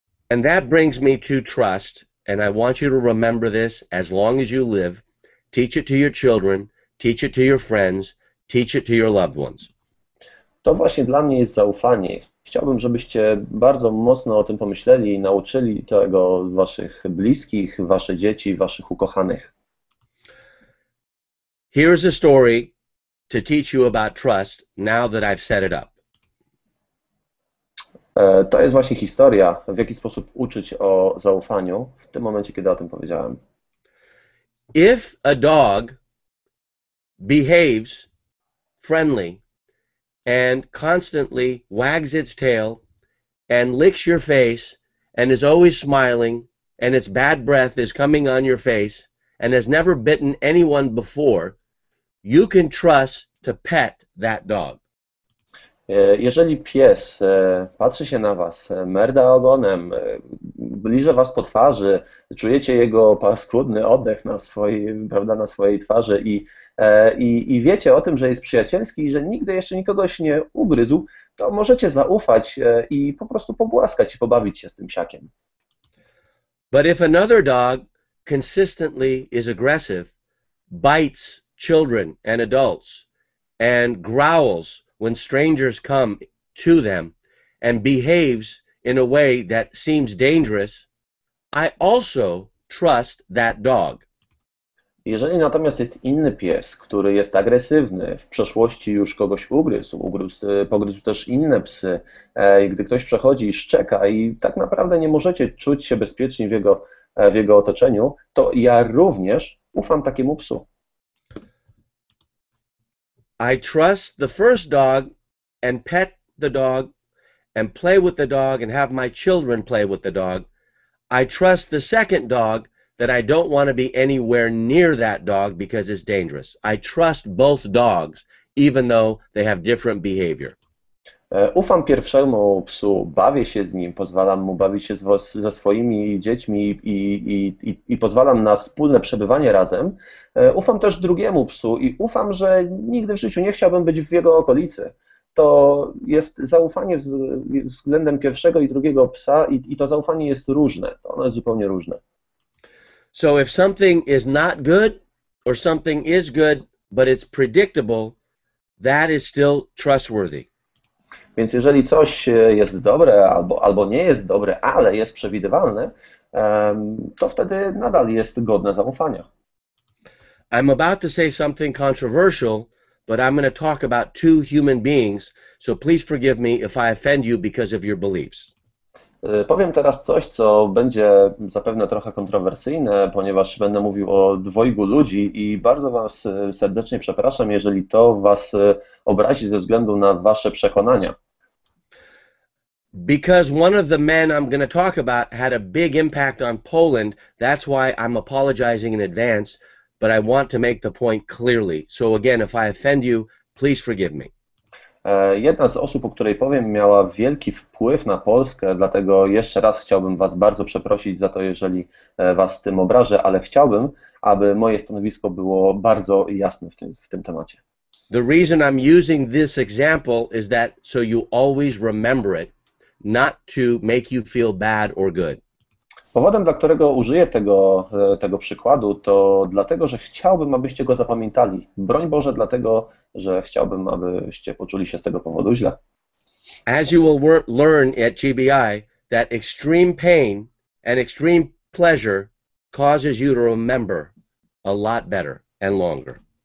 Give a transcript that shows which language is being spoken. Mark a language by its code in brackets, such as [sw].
[en] And that brings me to trust, and I want you to remember this as long as you live. Teach it to your children, teach it to your friends, teach it to your loved ones. [pl] To właśnie dla mnie jest zaufanie. Chciałbym, żebyście bardzo mocno o tym pomyśleli i nauczyli tego waszych bliskich, wasze dzieci, waszych ukochanych. [en] Here's a story to teach you about trust now that I've set it up. [pl] To jest właśnie historia, w jaki sposób uczyć o zaufaniu w tym momencie, kiedy o tym powiedziałem. [en] If a dog behaves friendly and constantly wags its tail and licks your face and is always smiling and its bad breath is coming on your face and has never bitten anyone before, you can trust to pet that dog. [pl] Jeżeli pies patrzy się na was, merda ogonem, liże was po twarzy, czujecie jego paskudny oddech na swojej twarzy i wiecie o tym, że jest przyjacielski i że nigdy jeszcze nikogoś nie ugryzł, to możecie zaufać i po prostu pogłaskać i pobawić się z tym psiakiem. [en] But if another dog consistently is aggressive, bites children and adults, and growls when strangers come to them and behaves in a way that seems dangerous, I also trust that dog. [pl] Jeżeli natomiast jest inny pies, który jest agresywny, w przeszłości już kogoś pogryzł też inne psy, i gdy ktoś przechodzi i szczeka i tak naprawdę nie możecie czuć się bezpiecznie w jego otoczeniu, to ja również ufam takiemu psu. [en] I trust the first dog and pet the dog and play with the dog and have my children play with the dog. I trust the second dog that I don't want to be anywhere near that dog because it's dangerous. I trust both dogs, even though they have different behavior. [pl] Ufam pierwszemu psu, bawię się z nim, pozwalam mu bawić się ze swoimi dziećmi i pozwalam na wspólne przebywanie razem. Ufam też drugiemu psu i ufam, że nigdy w życiu nie chciałbym być w jego okolicy. To jest zaufanie względem pierwszego i drugiego psa i to zaufanie jest różne, ono jest zupełnie różne. [en] So if something is not good or something is good but it's predictable, that is still trustworthy. [pl] Więc jeżeli coś jest dobre albo nie jest dobre, ale jest przewidywalne, to wtedy nadal jest godne zaufania. [en] I'm about to say something controversial, but I'm going to talk about two human beings, so please forgive me if I offend you because of your beliefs. [pl] Powiem teraz coś, co będzie zapewne trochę kontrowersyjne, ponieważ będę mówił o dwojgu ludzi i bardzo Was serdecznie przepraszam, jeżeli to Was obrazi ze względu na Wasze przekonania. [en] Because one of the men I'm going to talk about had a big impact on Poland, that's why I'm apologizing in advance, but I want to make the point clearly. So again, if I offend you, please forgive me. [pl] Jedna z osób, o której powiem, miała wielki wpływ na Polskę, dlatego jeszcze raz chciałbym Was bardzo przeprosić za to, jeżeli Was z tym obrażę, ale chciałbym, aby moje stanowisko było bardzo jasne w tym temacie. [en] The reason I'm using this example is that so you always remember it, not to make you feel bad or good. [pl] Powodem, dla którego użyję tego przykładu, to dlatego, że chciałbym, abyście go zapamiętali. Broń Boże, dlatego, że chciałbym, abyście poczuli się z tego powodu źle. [en] As you will learn at GBI, that extreme pain and extreme pleasure causes you to remember a lot better and longer.